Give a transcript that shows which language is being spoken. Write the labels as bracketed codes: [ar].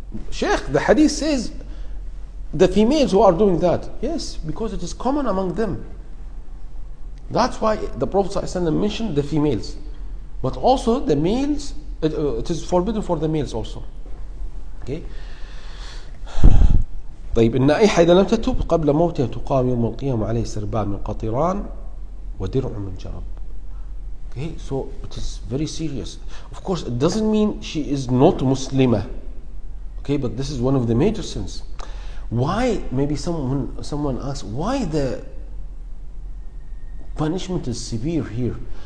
[en] Shaykh, the hadith says the females who are doing that. Yes, because it is common among them. That's why the Prophet ﷺ mentioned the females. But also the males, it is forbidden for the males also. Okay. [ar] طيب, النائحة إذا لم تتب قبل موتها تقام يوم القيامة عليه سربال من قطران ودرع من جرب. [en] Okay, so it is very serious. Of course, it doesn't mean she is not Muslimah. Okay, but this is one of the major sins. Why? Maybe someone asks, why the punishment is severe here?